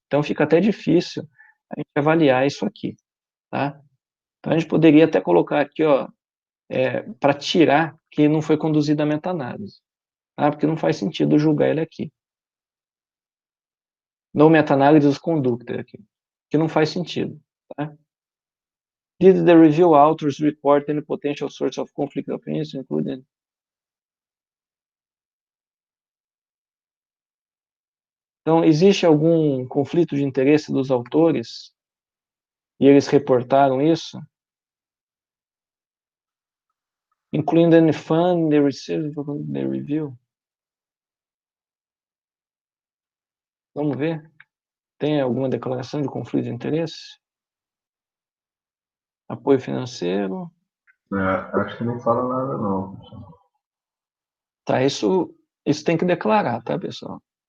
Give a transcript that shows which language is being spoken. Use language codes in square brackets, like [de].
[pt] Então, fica até difícil a gente avaliar isso aqui, tá? Então, a gente poderia até colocar aqui, ó, para tirar que não foi conduzida a meta-análise, tá? Porque não faz sentido julgar ele aqui. [en] No meta-análise conductor [pt] aqui, que não faz sentido, tá? [en] Did the review authors report any potential source of conflict of interest, including... [pt] Então, existe algum conflito de interesse dos autores? E eles reportaram isso? [en] Including any fund they received from the review? [pt] Vamos ver. Tem alguma declaração de conflito de interesse? Apoio financeiro? Acho que não fala nada, não. Tá, isso tem que declarar, tá, pessoal?